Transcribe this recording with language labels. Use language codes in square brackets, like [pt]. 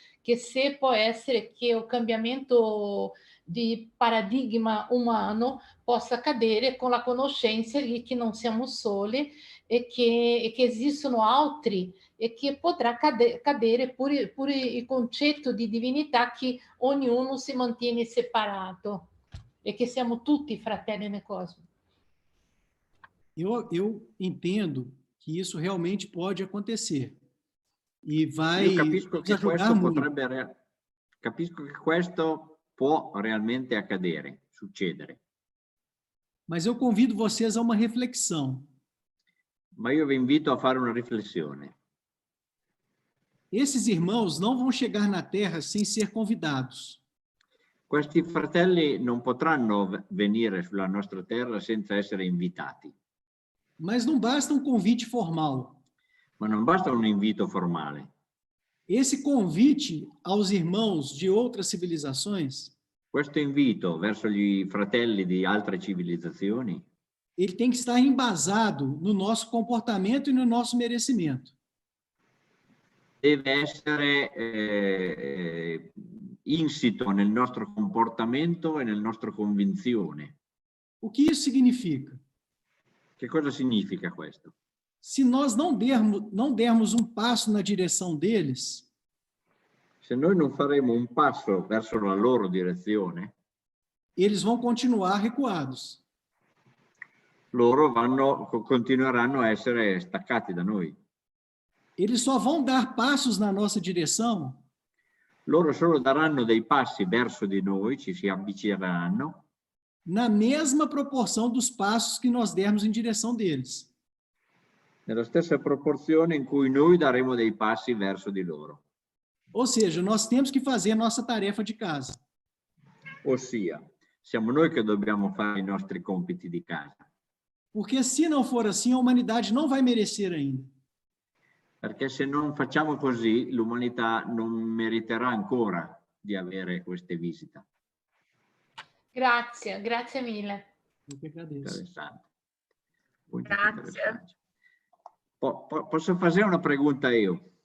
[it] che se può essere che o cambiamento di paradigma umano possa cadere con la conoscenza di che non siamo soli e che esistono altri e che potrà cadere pure il concetto di divinità che ognuno si mantiene separato e che siamo tutti fratelli nel cosmo. [pt] Eu entendo que isso realmente pode acontecer e vai [it] Io capisco che [pt] ajudar muito. [it] Capisco che questo può realmente accadere, succedere. [pt] Mas eu convido vocês a uma reflexão. [it] Ma io vi invito a fare una riflessione. [pt] Esses irmãos não vão chegar na Terra sem ser convidados. [it] Questi fratelli non potranno venire sulla nostra terra senza essere invitati. [pt] Mas não basta um convite formal. [it] Ma non basta un invito formale. [pt] Esse convite aos irmãos de outras civilizações, [it] Questo invito verso gli fratelli di altre civilizzazioni [pt] ele tem que estar embasado no nosso comportamento e no nosso merecimento. [it] deve essere insito nel nostro comportamento e nel nostro convinzione. [pt] O que isso significa? [it] Che cosa significa questo? [pt] Se nós não dermos um passo na direção deles, [it] Se noi non faremo un passo verso la loro direzione, [pt] eles vão continuar recuados. [it] loro continueranno a essere staccati da noi. [pt] Eles só vão dar passos na nossa direção [it] Loro solo daranno dei passi verso di noi, ci si avvicineranno, [pt] na mesma proporção dos passos que nós dermos em direção deles. [it] nella stessa proporzione in cui noi daremo dei passi verso di loro. [pt] Ou seja, nós temos que fazer a nossa tarefa de casa. [it] Ossia, siamo noi che dobbiamo fare i nostri compiti di casa. [pt] Porque se não for assim, a humanidade não vai merecer ainda. [it] Perché se non facciamo così, l'umanità non meriterà ancora di avere queste visite. Grazie, grazie mille. [pt] Eu que agradeço. [it] Interessante. Molto Grazie. interessante. Posso fare una pregunta io?